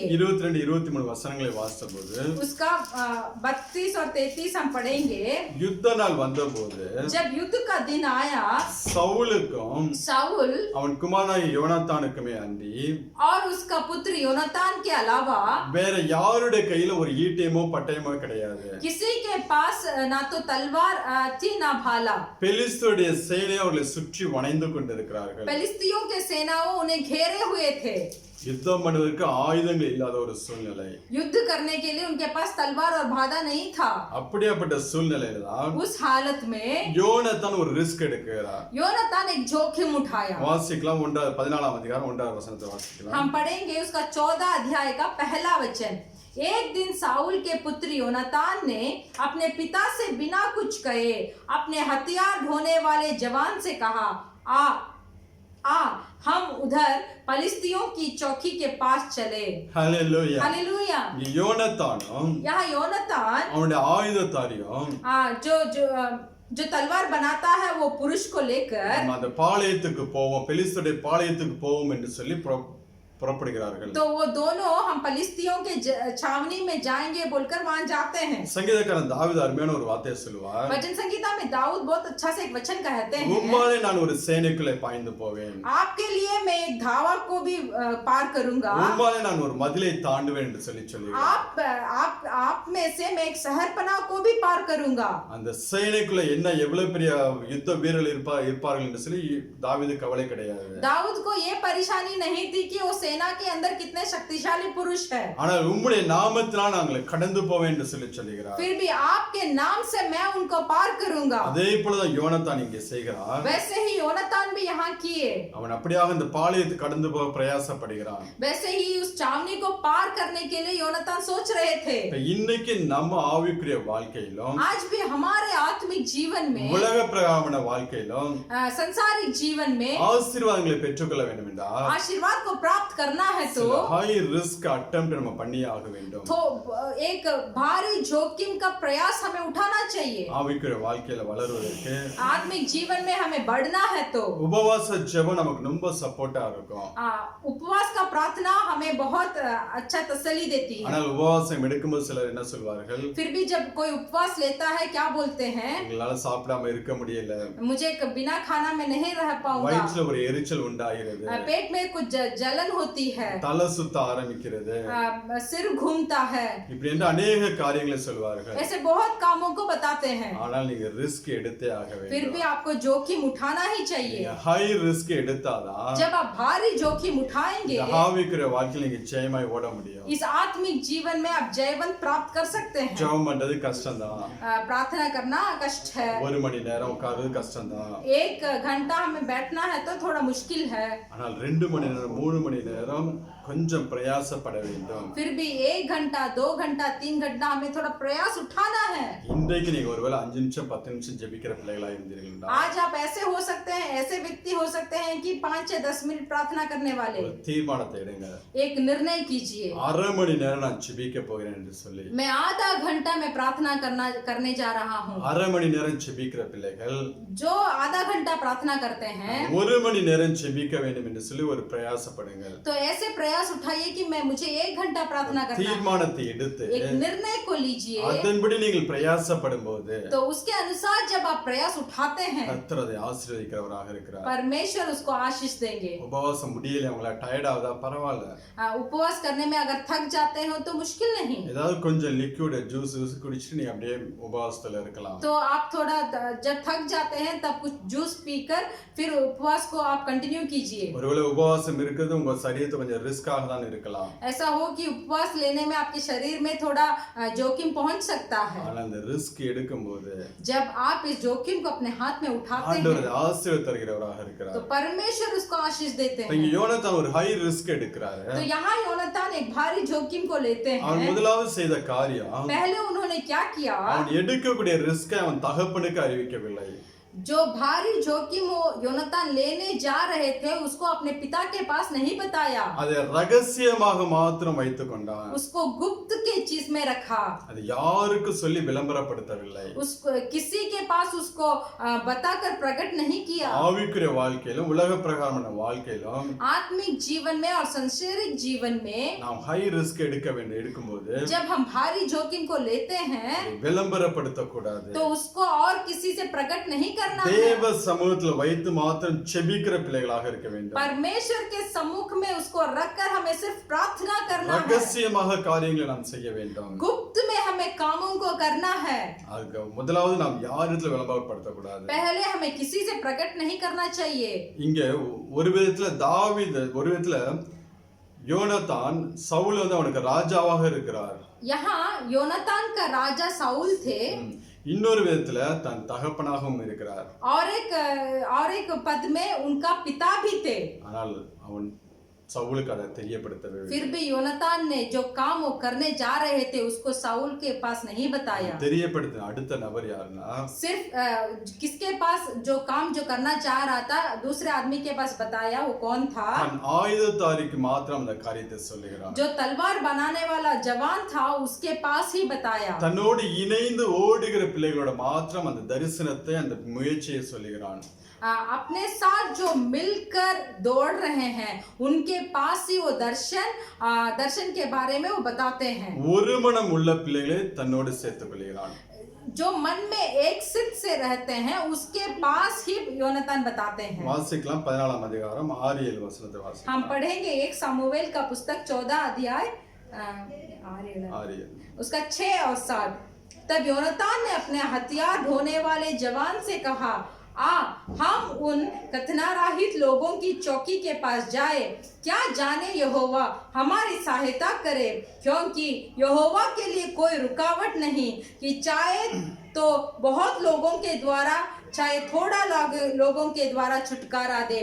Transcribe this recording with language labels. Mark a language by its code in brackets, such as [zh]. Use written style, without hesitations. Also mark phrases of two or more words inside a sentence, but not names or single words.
[ta] 22 23 வசனங்களை வாசித்தபோது [hi] उसका 32 और 33 हम पढ़ेंगे। [ta] யுத்த நாள் வந்தபோது [hi] जब युद्ध का दिन आया, [ta] சவுலுக்கும் [hi] शाऊल [ta] அவன் குமாரனாகிய யோனாத்தானுக்குமே அன்றி [hi] और उसका पुत्र योनातान के अलावा [ta] வேற யாருடைய கையில ஒரு ஈட்டியமோ பட்டயமோ கிடையாது. [hi] किसी के पास ना तो तलवार थी ना भाला। [ta] பெலிஸ்தருடைய சேனை அவர்களை சுற்றி வளைந்து கொண்டிருக்கிறார்கள். [hi] फिलिस्तियों के सेनाओं उन्हें घेरे हुए थे। [ta] யுத்தம் பண்ணுவதற்கு ஆயுதங்கள் இல்லாத ஒரு சூழ்நிலை. [hi] युद्ध करने के लिए उनके पास तलवार और भाला नहीं था। [ta] அப்படியாப்பட்ட சூழ்நிலையில தான் [hi] उस हालत में [ta] யோனத்தான் ஒரு ரிஸ்க் எடுக்கிறார். [hi] योनातान एक जोखिम उठाया। [ta] வாசிக்கலாம் 14ஆம் அதிகாரம் 1ஆம் வசனத்தை வாசிக்கலாம். [hi] हम पढ़ेंगे उसका 14 अध्याय का पहला वचन। एक दिन साउल के पुत्र योनातान ने अपने पिता से बिना कुछ कहे अपने हथियार ढोने वाले जवान से कहा, आ हम उधर पलिश्तियों की चौकी के पास चले। [ta] ஹalleluya. [hi] हालेलुया। [ta] யோனத்தானும் [hi] यहाँ योनातान [ta] அவனுடைய ஆயுததாரியும் [hi] जो तलवार बनाता है वो पुरुष को लेकर [ta] அந்த பாளையத்துக்கு போவோம், பெலிஸ்தருடைய பாளையத்துக்கு போவோம் என்று சொல்லி புறப்படுகிறார்கள். [hi] तो वो दोनों हम पलिश्तियों के छावनी में जाएंगे बोलकर वहां जाते हैं। [ta] சங்கீதக்காரன் தாவீது அருமையான ஒரு வார்த்தையை சொல்லுவார். [hi] वचन संगीता में दाऊद बहुत अच्छा से एक वचन कहते हैं, [ta] உம்மாலே நான் ஒரு சேனைக்குள்ளே பாய்ந்து போவேன், [hi] आपके लिए मैं एक धावा को भी पार करूंगा, [ta] உம்மாலே நான் ஒரு மதிலை தாண்டுவேன் என்று சொல்லியிருக்கிறார். [hi] आप में से मैं एक शहरपना को भी पार करूंगा। [ta] அந்த சேனைக்குள்ள என்ன எவ்வளவு பெரிய யுத்த வீரர்கள் இருப்பார்கள் என்று சொல்லி தாவீது கவலை கிடையாது. [hi] दाऊद को ये परेशानी नहीं थी कि वो सेना के अंदर कितने शक्तिशाली पुरुष है, [ta] ஆனால் உம்முடைய நாமத்தினால் நாங்கள் கடந்து போவேன் என்று சொல்லுகிறார். [hi] फिर भी आपके नाम से मैं उनको पार करूंगा। [ta] அதே போலதான் யோனத்தான் இங்கே செய்கிறார். [hi] वैसे ही योनातान भी यहाँ किए। [ta] அவன் அப்படியாக இந்த பாளையத்தை கடந்து போக பிரயாசப்படுகிறான். [hi] वैसे ही उस छावनी को पार करने के लिए योनातान सोच रहे थे। [ta] இன்னைக்கு நம்ம ஆவிக்குரிய வாழ்க்கையிலும் [hi] आज भी हमारे आत्मिक जीवन में, [ta] உலக பிரகாரமான வாழ்க்கையிலும் [hi] संसारिक जीवन में [ta] ஆசீர்வாதங்களை பெற்றுக்கொள்ள வேண்டும் என்றால் [hi] आशीर्वाद को प्राप्त करना है तो [en] high risk attempt [ta] நம்ம பண்ணியே ஆக வேண்டும். [hi] तो एक भारी जोखिम का प्रयास हमें उठाना चाहिए। [ta] ஆவிக்குரிய வாழ்க்கையில வளருவதற்கு [hi] आत्मिक जीवन में हमें बढ़ना है तो [ta] உபவாச ஜெபம் நமக்கு ரொம்ப சப்போர்ட்டா இருக்கும். [hi] उपवास का प्रार्थना हमें बहुत अच्छा तसल्ली देती है। [ta] ஆனால் உபவாசம் எடுக்கும்போது சிலர் என்ன சொல்வார்கள், [hi] फिर भी जब कोई उपवास लेता है क्या बोलते हैं, [ta] எங்களால சாப்பிடாம இருக்க முடியல, [hi] मुझे बिना खाना में नहीं रह पाऊंगा, [ta] வயிற்றுல ஒரு எரிச்சல் உண்டாகிறது, [hi] पेट में कुछ जलन होती है, [ta] தலை சுத்த ஆரம்பிக்கிறது, [hi] सिर घूमता है, [ta] இப்படி என்று अनेक காரியங்களை சொல்வார்கள். [hi] ऐसे बहुत कामों को बताते हैं। [ta] ஆனால் நீங்க ரிஸ்க் எடுத்தே ஆக [hi] फिर भी [ta] வேண்டும். [hi] आपको जोखिम उठाना ही चाहिए। [en] high risk [ta] எடுத்தாதான் [hi] जब आप भारी जोखिम उठाएंगे [ta] ஆவிக்குரிய வாழ்க்கையில நீங்க ஜெயமாய் ஓட முடியும். [hi] इस आत्मिक जीवन में आप जयवंत प्राप्त कर सकते हैं। [ta] ஜெபம் பண்றது கஷ்டம்தான். [hi] प्रार्थना करना कष्ट है, [ta] ஒரு மணி நேரம் உட்கார்றது கஷ்டம்தான். [hi] 1 घंटा हमें बैठना है तो थोड़ा मुश्किल है, [ta] ஆனால் 2 மணி நேரம் 3 மணி நேரம் கொஞ்சம் பிரயாசப்பட வேண்டும். [hi] फिर भी 1 घंटा 2 घंटा 3 घंटा हमें थोड़ा प्रयास उठाना है। [ta] இன்றைக்கு நீங்க ஒருவேளை 5 நிமிஷம் 10 நிமிஷம் ஜெபிக்கிற பிள்ளைகளா இருந்தீங்கன்னா [hi] आज आप ऐसे हो सकते हैं, ऐसे व्यक्ति हो सकते हैं कि 5 या 10 मिनट प्रार्थना करने वाले। [ta] ஒரு தீர்மானத்தை எடுங்க. [hi] एक निर्णय कीजिए, [ta] அரை மணி நேரம் நான் ஜெபிக்க போகிறேன் என்று சொல்லி [hi] मैं आधा घंटा में प्रार्थना करने जा रहा हूँ। [ta] அரை மணி நேரம் ஜெபிக்கிற பிள்ளைகள் [hi] जो आधा घंटा प्रार्थना करते हैं [ta] ஒரு மணி நேரம் ஜெபிக்க வேண்டும் என்று சொல்லி ஒரு பிரயாசப்படுங்கள். [hi] तो ऐसे प्रयास उठाइए कि मैं मुझे 1 घंटा प्रार्थना करना है। [ta] தீர்மானத்தை எடுத்து [hi] एक निर्णय को लीजिए, [ta] அதன்படி நீங்கள் பிரயாசப்படும் போது [hi] तो उसके अनुसार जब आप प्रयास उठाते हैं [ta] கர்த்தர் அதை ஆசீர்வதிக்கிறவராக இருக்கிறார். [hi] परमेश्वर उसको आशीष देंगे। [ta] உபவாசம் முடியல, உங்களை டயர்ட் ஆகுதா, பரவாயில்ல, [hi] उपवास करने में अगर थक जाते हो तो मुश्किल नहीं, [ta] ஏதாவது கொஞ்சம் [en] liquid juice [ta] குடிச்சிட்டு நீங்க அப்படியே உபவாசத்துல இருக்கலாம். [hi] तो आप थोड़ा जब थक जाते हैं तब कुछ जूस पीकर फिर उपवास को आप कंटिन्यू कीजिए। [ta] ஒருவேளை உபவாசம் இருக்குது உங்க சரீரத்தை கொஞ்சம் ரிஸ்காக தான் இருக்கலாம். [hi] ऐसा हो कि उपवास लेने में आपके शरीर में थोड़ा जोखिम पहुंच सकता है। [ta] ஆனா அந்த ரிஸ்க் எடுக்கும்போது [hi] जब आप इस जोखिम को अपने हाथ में उठाते [ta] ஆண்டவர் [hi] हैं [ta] ஆசீர்வாதம் தருகிறவராக இருக்கிறார். [hi] तो परमेश्वर उसको आशीष देते [ta] இங்க [hi] हैं। [ta] யோனத்தான் ஒரு [en] high risk [ta] எடுக்கிறாரு. [hi] तो यहाँ योनातान एक भारी जोखिम को लेते [ta] அவன் [hi] हैं। [ta] முதலாவது செய்த காரியம், [hi] पहले उन्होंने क्या किया, [ta] அவன் எடுக்கக்கூடிய ரிஸ்கை அவன் தகப்பனுக்கு அறிவிக்கவில்லை. [hi] जो भारी जोखिम वो योनातान लेने जा रहे थे उसको अपने पिता के पास नहीं बताया, [ta] அதை ரகசியமாக மாத்திரம் வைத்துக் கொண்டான். [hi] उसको गुप्त के चीज में रखा, [ta] அது யாருக்கு சொல்லி விளம்பரப்படுத்தவில்லை. [hi] उसको किसी के पास उसको बताकर प्रकट नहीं किया। [ta] ஆவிக்குரிய வாழ்க்கையிலும் உலக பிரகாரமான வாழ்க்கையிலும் [hi] आत्मिक जीवन में और संसारिक जीवन में [ta] நாம் [en] high risk [ta] எடுக்கும்போது [hi] जब हम भारी जोखिम को लेते हैं [ta] விளம்பரப்படுத்த கூடாது. [hi] तो उसको और किसी से प्रकट नहीं करना है। [ta] தேவ சமூகத்துல வைத்து மாத்திரம் செபிக்கிற பிள்ளைகளாக இருக்க வேண்டும். [hi] परमेश्वर के सम्मुख में उसको रखकर हमें सिर्फ प्रार्थना करना है, [ta] ரகசியமாக காரியங்களை நாம் செய்ய வேண்டும். [hi] गुप्त में हमें कामों को करना है। [ta] அதுக்கு முதலாவது நாம் யாரிடத்துல விளம்பரப்படுத்த கூடாது. [hi] पहले हमें किसी से प्रकट नहीं करना चाहिए। [ta] இங்க ஒரு விதத்துல ஒரு விதத்துல யோனத்தான் சவுல் அவனுக்கு ராஜாவாக இருக்கிறார். [hi] यहाँ योनातान का राजा साउल थे, [ta] இன்னொரு விதத்துல தன் தகப்பனாகவும் இருக்கிறார். [hi] और एक पद में उनका पिता भी थे। [ta] ஆனால் அவன் சவுலுக்கு அதை தெரியப்படுத்தவே [hi] फिर भी योनातान ने जो काम वो करने जा रहे थे उसको साउल के पास नहीं बताया। [ta] தெரியப்படுத்தின அடுத்த நபர் யாருன்னா, [hi] सिर्फ किसके पास जो काम जो करना चाह रहा था दूसरे आदमी के पास बताया, वो कौन था, [ta] தன் ஆயுததாரிக்கு மாத்திரம் அந்த காரியத்தை சொல்லுகிறான். [hi] जो तलवार बनाने वाला जवान था उसके पास ही बताया। [ta] தன்னோடு இணைந்து ஓடுகிற பிள்ளைகளோட மாத்திரம் அந்த தரிசனத்தை அந்த முயற்சியை சொல்லுகிறான். [hi] अपने साथ जो मिलकर दौड़ रहे हैं उनके पास ही वो दर्शन के बारे में वो बताते हैं। [ta] ஒரு மனம் உள்ள பிள்ளைகளை தன்னோடு சேர்த்துக் கொள்கிறான். [hi] जो मन में एक सिद्ध से रहते हैं उसके पास ही योनातान बताते हैं। [ta] வாசிக்கலாம் 14ஆம் அதிகாரம் 6-7 வசனத்தை வாசிக்கலாம். [hi] हम पढ़ेंगे 1 सामुएल का पुस्तक 14 अध्याय 6-7 उसका 6 और 7। तब योनातान ने अपने हथियार ढोने वाले जवान से कहा, आ हम उन कथनारहित लोगों की चौकी के पास जाए, क्या जाने यहोवा हमारी सहायता करे, क्योंकि यहोवा के लिए कोई रुकावट नहीं कि चाहे तो बहुत लोगों के द्वारा चाहे थोड़ा लोगों के द्वारा छुटकारा दे।